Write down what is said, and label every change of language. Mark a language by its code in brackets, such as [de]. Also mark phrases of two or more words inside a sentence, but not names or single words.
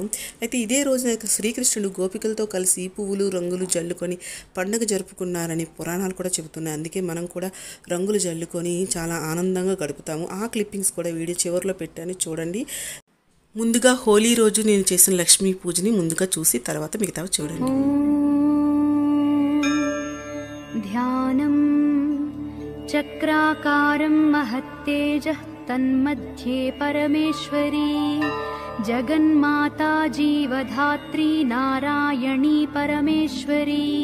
[te] అయితే ఇదే రోజున శ్రీకృష్ణుడు గోపికలతో కలిసి పువ్వులు రంగులు జల్లుకొని పండుగ జరుపుకున్నారని పురాణాలు కూడా చెబుతున్నాయి. అందుకే మనం కూడా రంగులు జల్లుకొని చాలా ఆనందంగా గడుపుతాము. ఆ క్లిప్పింగ్స్ కూడా వీడియో చివరిలో పెట్టాను, చూడండి. ముందుగా హోలీ రోజు నేను చేసిన లక్ష్మీ పూజని ముందుగా చూసి తర్వాత మిగతావి చూడండి. [sa] ध्यानं चक्राकारं महत्तेजः तन्मध्ये परमेश्वरी जगन्माता जीवधात्री नारायणी परमेश्वरी